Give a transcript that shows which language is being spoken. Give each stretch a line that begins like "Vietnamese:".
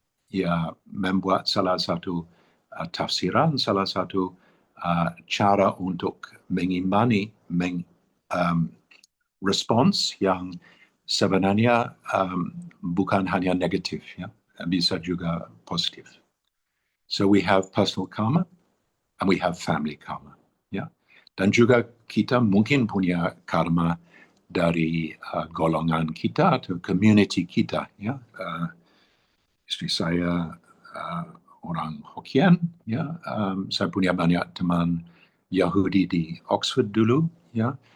Indonesian: ya membuat salah satu tafsiran, salah satu cara untuk mengimbangi respons yang sebenarnya bukan hanya negatif, ya, bisa juga positif.
English: So we have personal karma and we have family karma, ya.
Indonesian: Dan juga kita mungkin punya karma dari golongan kita atau community kita, ya. Istri saya orang Hokkien, ya. Saya punya banyak teman Yahudi di Oxford dulu, ya.